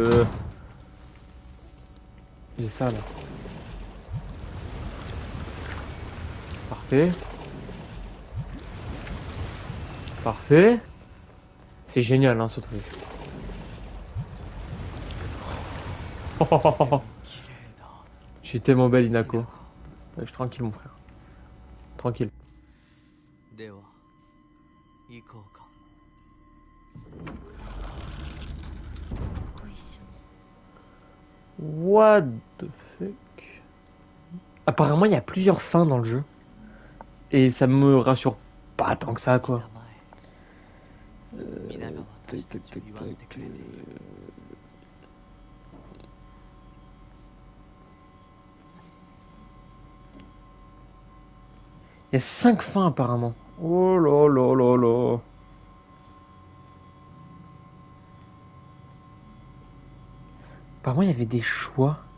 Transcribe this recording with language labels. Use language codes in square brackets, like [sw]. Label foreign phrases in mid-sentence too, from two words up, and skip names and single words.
[fr] J'ai ça là. Parfait. Parfait. C'est génial, hein, ce truc. Je suis tellement belle, Inako. Ouais, je suis tranquille, mon frère. Tranquille. [ja] では行こうか。ご一緒に。 [en] What the fuck? [fr] Apparemment, il y a plusieurs fins dans le jeu. Et ça me rassure pas tant que ça, quoi. [ja] 皆が私た [fr] Tac, [ja] ちを [fr] tac, [ja] 祝ってくれている。 [fr] Il y a 5 fins, apparemment. Oh là là là là. Apparemment, il y avait des choix.